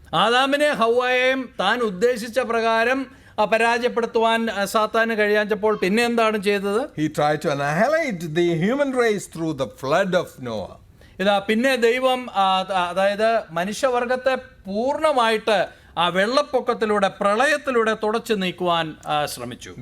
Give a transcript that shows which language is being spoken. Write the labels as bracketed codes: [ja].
[ml] ആദാമിനെ ഹവ്വായെയും താൻ ഉദ്ദേശിച്ച പ്രകാരം പരാജയപ്പെടുത്തുവാൻ സാത്താന് കഴിയാഞ്ഞപ്പോൾ പിന്നെ എന്താണ് ചെയ്തത്? [en] He tried to annihilate the human race through the flood of Noah. [ml] ഇതാ പിന്നെ ദൈവം അതായത് മനുഷ്യവർഗത്തെ പൂർണ്ണമായിട്ട് ആ വെള്ളപ്പൊക്കത്തിലൂടെ പ്രളയത്തിലൂടെ തുടച്ചു നീക്കുവാൻ ശ്രമിച്ചു.